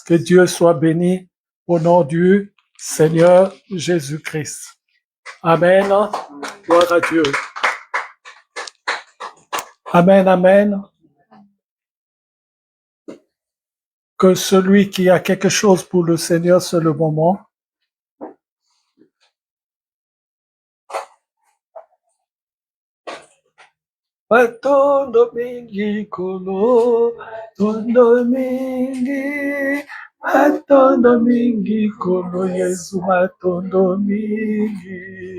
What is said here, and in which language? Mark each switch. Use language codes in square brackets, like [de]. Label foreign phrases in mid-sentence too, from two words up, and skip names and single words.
[fr] Que Dieu soit béni au nom du Seigneur Jésus-Christ. Amen. Gloire à Dieu. Amen, amen. Que celui qui a quelque chose pour le Seigneur, c'est le moment. [ln] Matondo mingi kolo, tondo mingi, matondo mingi kolo, Yesu matondo mingi.